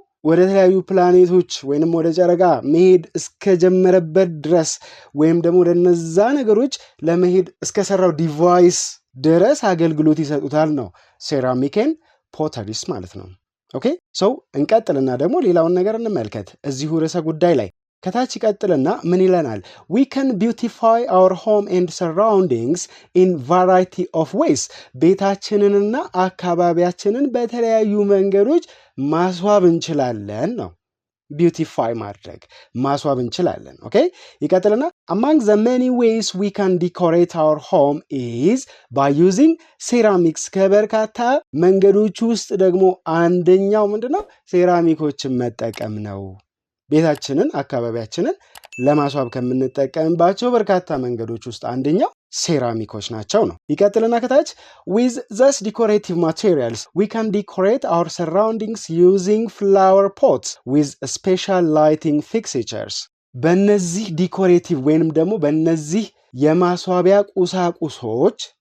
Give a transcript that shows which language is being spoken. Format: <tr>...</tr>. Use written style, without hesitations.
<am>ወደ ተለያዩ ፕላኔቶች ወይንም ወደ ጨረቃ መሄድ እስከጀመረበት ድረስ ወይም ደግሞ ወደ እነዛ ነገሮች ለመሄድ እስከሰራው ዲቫይስ ድረስ አገልግሎት ይሰጡታል ነው ሴራሚክን ፖተሪስ ማለት ነው። ኦኬ ሰው እንቀጥልና ደግሞ ሌላውን ነገር እንመልከት እዚሁ ርዕሰ ጉዳይ ላይ ከታች ይቀጥልና ምን ይለናል?</am> <en>we can beautify our home and surroundings in variety of ways</en> <am>ቤታችንንና አካባቢያችንን በተለያዩ መንገዶች ማስዋብ እንችላለን ነው። ቢዩቲፋይ ማድረግ ማስዋብ እንችላለን። ኦኬ ይቀጥልና</am> <en>among the many ways we can decorate our home is by using ceramics</en> <am>ከበርካታ መንገዶች ውስጥ ደግሞ አንደኛው ምንድነው? ሴራሚኮችን መጠቀም ነው። ቤታችንን አካባቢያችንን ለማስዋብ ከምንጠቀምባቸው በርካታ መንገዶች ውስጥ አንደኛው ሴራሚኮች ናቸው ነው። ይቀጥልና ከታች</am> <en>with these decorative materials we can decorate our surroundings using flower pots with special lighting fixtures</en> <am>በእነዚህ ዲኮሬቲቭ ወይንም ደግሞ በእነዚህ የማስዋቢያ ቁሳቁሶች</am>